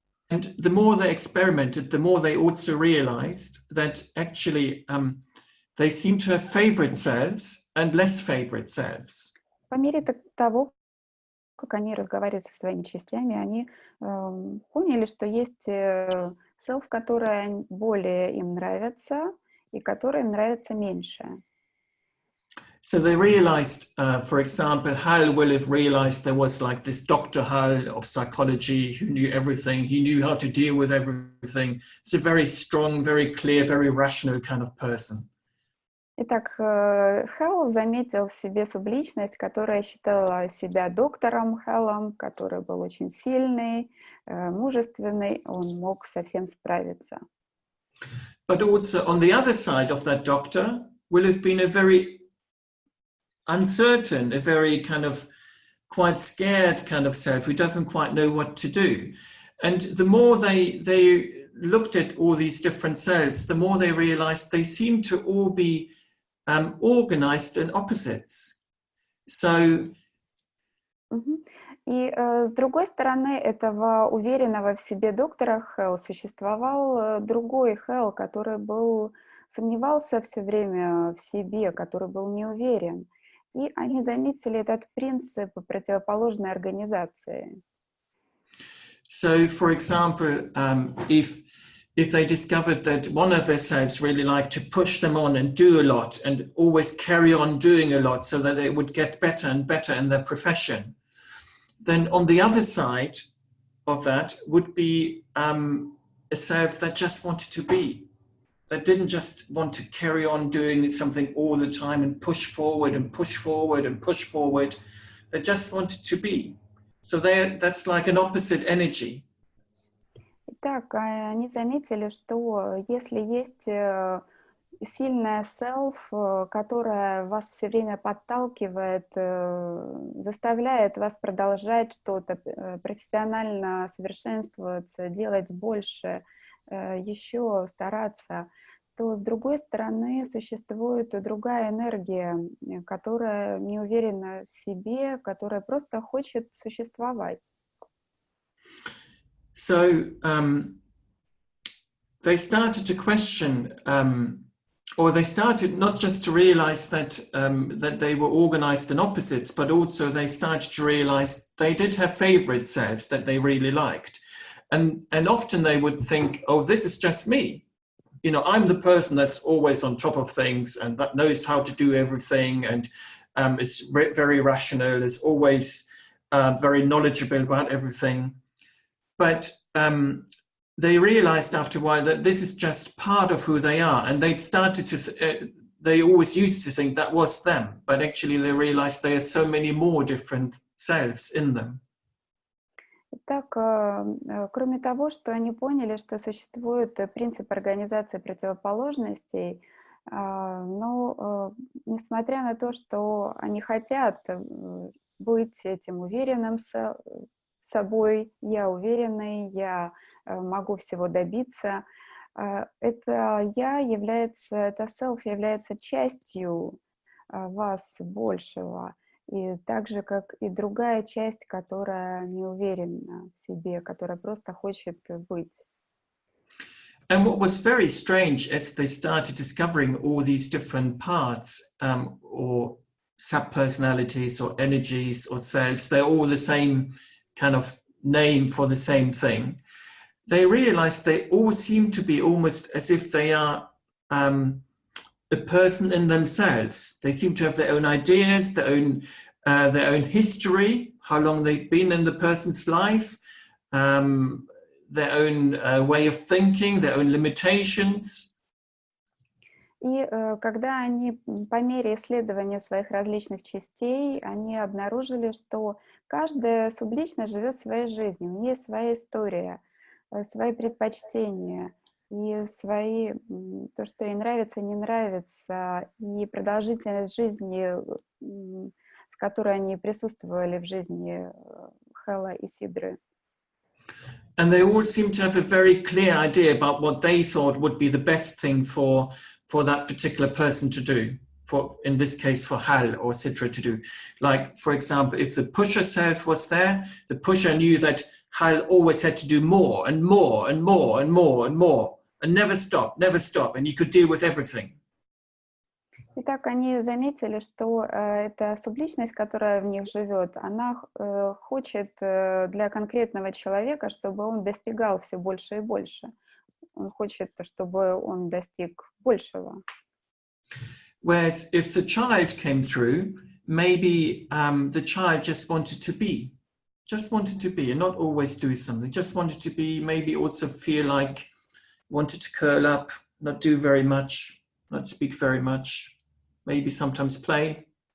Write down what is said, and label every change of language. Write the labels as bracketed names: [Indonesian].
[English] And the more they experimented, the more they also realized that actually they seem to have favorite selves and less favorite selves. [Russian] По мере того, как они разговаривают со своими частями, они поняли, что есть self, которые более им нравятся и которые им нравятся меньше. [English] So they realized, for example, Hal will have realized there was like this Dr. Hal of psychology who knew everything. He knew how to deal with everything. It's a very strong, very clear, very rational kind of person. [Russian] Итак, Хелл заметил в себе субличность, которая считала себя доктором Хеллом, который был очень сильный, мужественный, он мог со всем справиться. [English] But also on the other side of that doctor will have been a very uncertain, a very kind of quite scared kind of self who doesn't quite know what to do. And the more they looked at all these different selves, the more they realized they seem to all be organized in opposites. So, [Russian] И с другой стороны этого уверенного в себе доктора Хелл существовал другой Хелл, который сомневался все время в себе, который был не уверен. И они заметили этот принцип противоположной организации. [English] So, for example, if they discovered that one of their selves really liked to push them on and do a lot and always carry on doing a lot so that they would get better and better in their profession, then on the other side of that would be a self that just wanted to be, that didn't just want to carry on doing something all the time and push forward and push forward and push forward, that just wanted to be. So that's like an opposite energy. [Russian] Итак, они заметили, что если есть сильная self, которая вас все время подталкивает, заставляет вас продолжать что-то, профессионально совершенствоваться, делать больше, еще стараться, то с другой стороны существует другая энергия, которая не уверена в себе, которая просто хочет существовать. [English] So they started to question, or they started not just to realize that that they were organized in opposites, but also they started to realize they did have favorite selves that they really liked. And often they would think, oh, this is just me. You know, I'm the person that's always on top of things and that knows how to do everything and is very rational, is always very knowledgeable about everything. But they realized after a while that this is just part of who they are. And they started to, they always used to think that was them. But actually they realized there are so many more different selves in them. [Russian] Итак, кроме того, что они поняли, что существует принцип организации противоположностей, но несмотря на то, что они хотят быть этим уверенным собой, я уверенный, я могу всего добиться, это self является частью вас большего. И так же, как и другая часть, которая не уверена в себе, которая просто хочет быть. [English] And what was very strange as they started discovering all these different parts or sub-personalities or energies or selves, they're all the same kind of name for the same thing. They realized they all seem to be almost as if they are a person in themselves. They seem to have their own ideas, their own history, how long they've been in the person's life, their own way of thinking, their own limitations. [Russian] И когда они по мере исследования своих различных частей, они обнаружили, что каждая субличность живет своей жизнью, у нее есть своя история, свои предпочтения, и то, что ей нравится, не нравится, и продолжительность жизни, с которой они присутствовали в жизни Хэлла и Сидры. [English] And they all seem to have a very clear idea about what they thought would be the best thing for that particular person to do, in this case for Hal or Sidra to do. Like, for example, if the pusher self was there, the pusher knew that Hal always had to do more and more and more and more and more and never stop, and you could deal with everything. [Russian] Итак, они заметили, что эта субличность, которая в них живет, она хочет для конкретного человека, чтобы он достигал все больше и больше. Он хочет, чтобы он достиг большего. [English] Whereas if the child came through, maybe the child just wanted to be and not always do something, just wanted to be, maybe also feel like wanted to curl up, not do very much, not speak very much, maybe sometimes play.